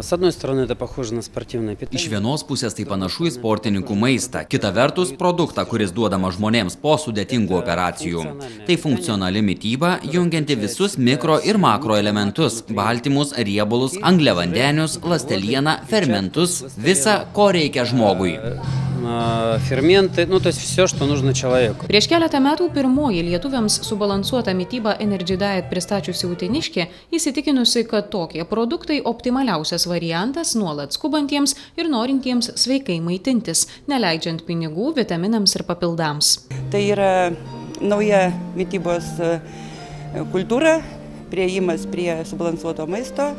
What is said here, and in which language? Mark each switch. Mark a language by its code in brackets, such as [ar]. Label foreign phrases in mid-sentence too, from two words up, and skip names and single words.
[lt] Iš vienos pusės tai panašu į sportininkų maistą, kita vertus produktą, kuris duodama žmonėms po sudėtingų operacijų. Tai funkcionali mityba, jungianti visus mikro ir makro elementus, baltymus, riebalus, angliavandenius, ląstelieną, fermentus, visa, ko reikia žmogui. [ru] Ферменты, то есть все, что нужно человеку. [lt] Prieš keletą metų pirmoji lietuviams subalansuota mityba Energy Diet pristačiusi uteniškė įsitikinusi, kad tokie produktai optimaliausias variantas nuolat skubantiems ir norintiems sveikai maitintis, neleidžiant pinigų vitaminams ir papildams. Tai yra nauja mitybos kultūra, priėjimas prie subalansuoto maisto.